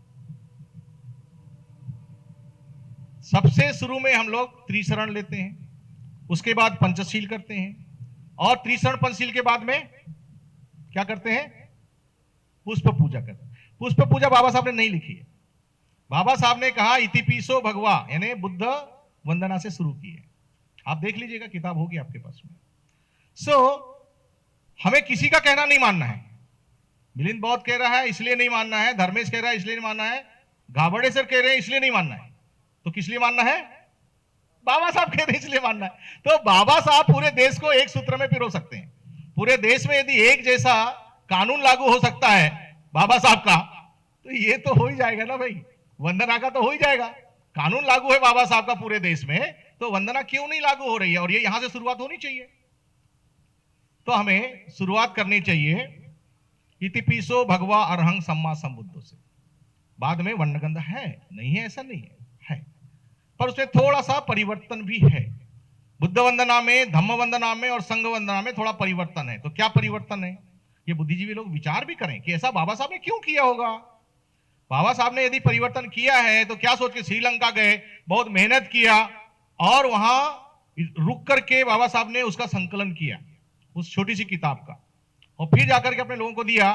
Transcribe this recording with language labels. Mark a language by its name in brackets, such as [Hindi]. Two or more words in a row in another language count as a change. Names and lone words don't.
[Hindi] सबसे शुरू में हम लोग त्रिशरण लेते हैं, उसके बाद पंचशील करते हैं, और त्रिशरण पंचशील के बाद में क्या करते हैं? पुष्प पूजा करते हैं। पुष्प पूजा बाबा साहब ने नहीं लिखी है, बाबा साहब ने कहा [Pali] इतिपिसो भगवा, [Hindi] यानी बुद्ध वंदना से शुरू की है। आप देख लीजिएगा, किताब होगी आपके पास में। हमें किसी का कहना नहीं मानना है। मिलिंद बौद्ध कह रहा है इसलिए नहीं मानना है, धर्मेश कह रहा है इसलिए नहीं मानना है, गावड़े सर कह रहे हैं इसलिए नहीं मानना है, तो किस लिए मानना है? बाबा साहब कह रहे हैं इसलिए मानना है। तो बाबा साहब पूरे देश को एक सूत्र में पिरो सकते हैं। पूरे देश में यदि एक जैसा कानून लागू हो सकता है बाबा साहब का, तो ये तो हो ही जाएगा ना भाई, वंदना का तो हो ही जाएगा। कानून लागू है बाबा साहब का पूरे देश में, तो वंदना क्यों नहीं लागू हो रही है? और ये यहां से शुरुआत होनी चाहिए। तो हमें शुरुआत करनी चाहिए [Pali] इतिपिसो भगवा अरहं सम्मा संबुद्धो [Hindi] से। बाद में वर्णगंध है, नहीं है ऐसा नहीं है, है, पर उसमें थोड़ा सा परिवर्तन भी है। बुद्ध वंदना में, धम्म वंदना में और संघ वंदना में थोड़ा परिवर्तन है। तो क्या परिवर्तन है, ये बुद्धिजीवी लोग विचार भी करें कि ऐसा बाबा साहब ने क्यों किया होगा। बाबा साहब ने यदि परिवर्तन किया है तो क्या सोच के श्रीलंका गए, बहुत मेहनत किया और वहां रुक करके बाबा साहब ने उसका संकलन किया उस छोटी सी किताब का, और फिर जाकर के अपने लोगों को दिया।